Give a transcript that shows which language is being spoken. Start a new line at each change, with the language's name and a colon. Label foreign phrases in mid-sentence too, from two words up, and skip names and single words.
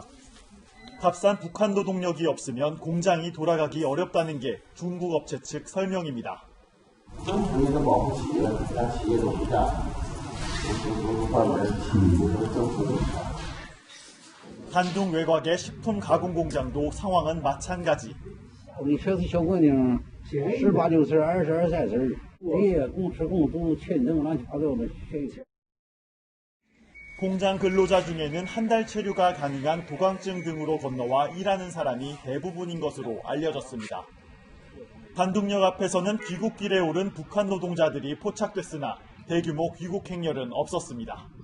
Korean: 값싼 북한 노동력이 없으면 공장이 돌아가기 어렵다는 게 중국 업체 측 설명입니다. 단둥 외곽의 식품 가공 공장도 상황은 마찬가지.
Chinese: 我们车子小姑娘 18、19岁、22、23岁，人家共吃共住、签证乱七八糟的，这
Korean: 공장 근로자 중에는 한 달 체류가 가능한 도강증 등으로 건너와 일하는 사람이 대부분인 것으로 알려졌습니다. 단둥역 앞에서는 귀국길에 오른 북한 노동자들이 포착됐으나 대규모 귀국 행렬은 없었습니다.